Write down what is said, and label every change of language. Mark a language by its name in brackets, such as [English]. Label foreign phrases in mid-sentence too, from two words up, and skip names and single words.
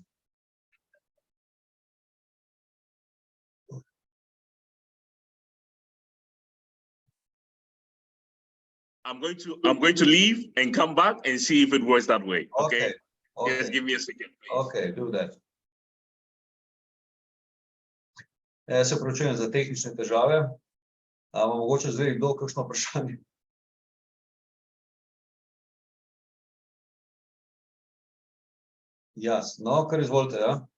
[English] I'm going to leave and come back and see if it works that way. Okay. Okay. Just give me a second, please. Okay, do that. [Slovenian] Se opravičujem za tehnične težave. Ima mogoče zdaj kdo kakšno vprašanje? Jasno, kar izvolite, ja.